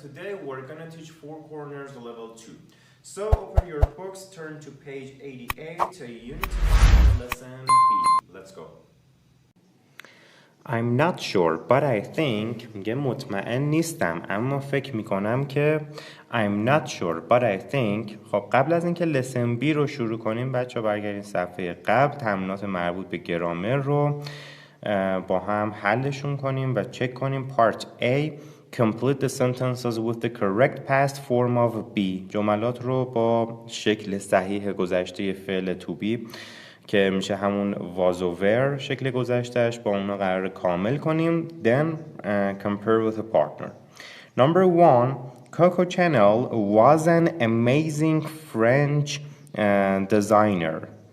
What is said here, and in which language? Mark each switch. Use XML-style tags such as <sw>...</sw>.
<en>Today we're going to teach Four Corners level 2. So open your books, turn to page 88, Unit 1, lesson B. Let's go. I'm not sure, but I think</en> <fa>میگه مطمئن نیستم اما فکر میکنم که</fa> <en>I'm not sure, but I think.</en> <fa>خب قبل از اینکه lesson B رو شروع کنیم بچه ها برگردین صفحه قبل، تمرینات مربوط به گرامر رو با هم حلشون کنیم و چک کنیم.</fa> <en>Part A, complete the sentences with the correct past form of be.</en> <fa>جملات رو با شکل صحیح گذشته فعل to be که میشه همون was و were شکل گذشتهش با اونا قرار کامل کنیم.</fa> <en>Then compare with a partner. Number 1, Coco Chanel was an amazing French designer.</en>